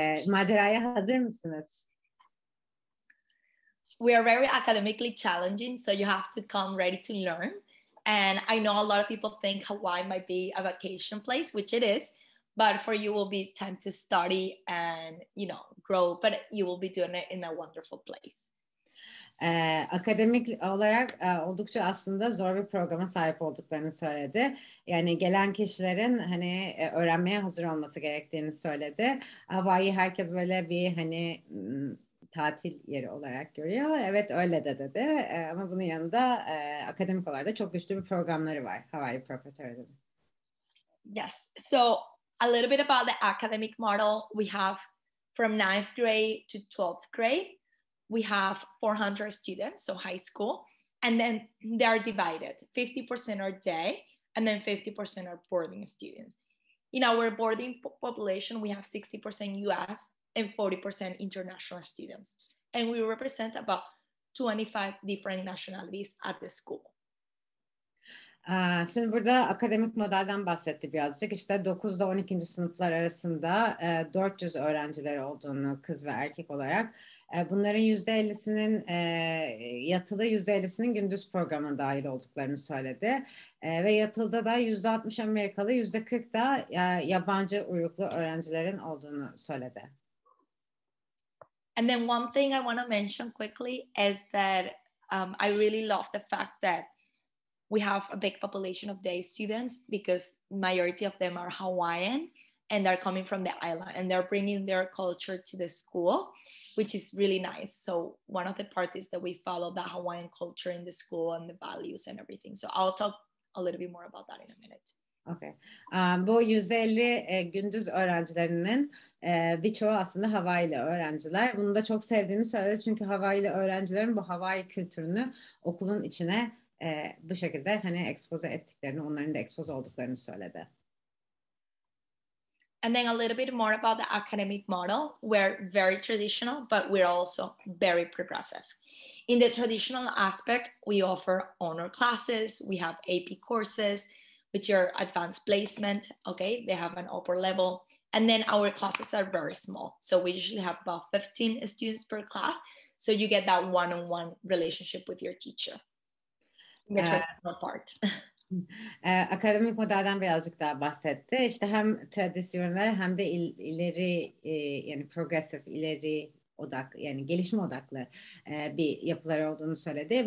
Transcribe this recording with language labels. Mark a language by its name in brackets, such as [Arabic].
[Turkish] Maceraya hazır mısınız? [English] We are very academically challenging, so you have to come ready to learn. And I know a lot of people think Hawaii might be a vacation place, which it is, but for you will be time to study and, grow, but you will be doing it in a wonderful place. [Turkish] Akademik olarak oldukça aslında zor bir programa sahip olduklarını söyledi. Yani gelen kişilerin hani öğrenmeye hazır olması gerektiğini söyledi. Hawai'i herkes böyle bir hani tatil yeri olarak görüyor. Evet öyle de dedi. Ama bunun yanında akademik olarak da çok güçlü bir programları var Hawai'i Preparatory'de. [English] Yes. So a little bit about the academic model. We have from 9th grade to 12th grade. We have 400 students, so high school, and then they are divided. 50% are day, and then 50% are boarding students. In our boarding population, we have 60% US and 40% international students. And we represent about 25 different nationalities at the school. [Turkish] Şimdi burada akademik modelden bahsetti birazcık. İşte 9 ile 12. sınıflar arasında 400 öğrencileri olduğunu kız ve erkek olarak. Bunların %50'sinin yatılı, %50'sinin gündüz programına dahil olduklarını söyledi. Ve yatılıda da %60 Amerikalı, %40 da yabancı uyruklu öğrencilerin olduğunu söyledi. [English] And then one thing I want to mention quickly is that I really love the fact that we have a big population of day students because majority of them are Hawaiian and they're coming from the island and they're bringing their culture to the school, which is really nice. So one of the part is that we follow the Hawaiian culture in the school and the values and everything. So I'll talk a little bit more about that in a minute. Okay. [Turkish] Bu 150 gündüz öğrencilerinin birçoğu aslında Hawaii'li öğrenciler. Bunu da çok sevdiğini söyledi çünkü Hawaii'li öğrencilerin bu Hawaii kültürünü okulun içine bu şekilde hani ekspoze ettiklerini, onların da ekspoze olduklarını söyledi. [English] And then a little bit more about the academic model. We're very traditional, but we're also very progressive. In the traditional aspect, we offer honor classes, we have AP courses, which are advanced placement, okay? They have an upper level. And then our classes are very small. So we usually have about 15 students per class. So you get that one-on-one relationship with your teacher. The traditional part. [Turkish] Akademik modelden birazcık daha bahsetti. İşte hem tradisyonel hem de ileri yani progresif, ileri odak yani gelişme odaklı bir yapılar olduğunu söyledi.